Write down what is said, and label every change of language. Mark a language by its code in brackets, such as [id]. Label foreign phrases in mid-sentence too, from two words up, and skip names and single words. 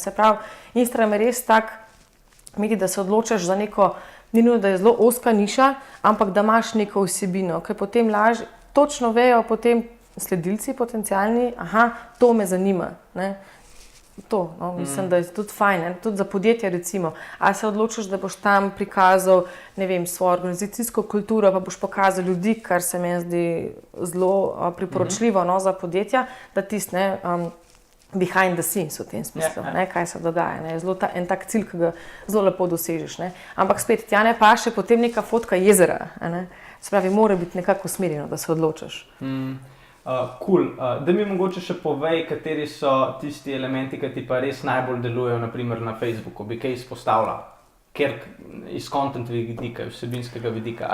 [sl] Se pravi, Instagram je res tak medij, da se odločaš za neko, ni nujno, da je zelo ozka niša, ampak da imaš neko vsebino, ker potem točno vejo potem sledilci potencialni, to me zanima, ne. To, mislim, da je tudi fajn, ne? Tudi za podjetje recimo. A se odločiš, da boš tam prikazal, ne vem, svojo organizacijsko kulturo, pa boš pokazal ljudi, kar se mi zdi zelo priporočljivo, za podjetja, da tisti, [en] behind the scenes [sl] v tem smislu, kaj se dogaja. Je zelo en tak cilj, ki ga zelo lepo dosežeš. Ne? Ampak spet, tja ne paše potem neka fotka jezera. Se pravi, mora biti nekako usmerjeno, da se odločiš. Cool. Da mi mogoče še povej, kateri so tisti elementi, ki ti pa res najbolj delujejo, naprimer na Facebooku, bi kaj izpostavila, ker iz content vidika, vsebinskega vidika.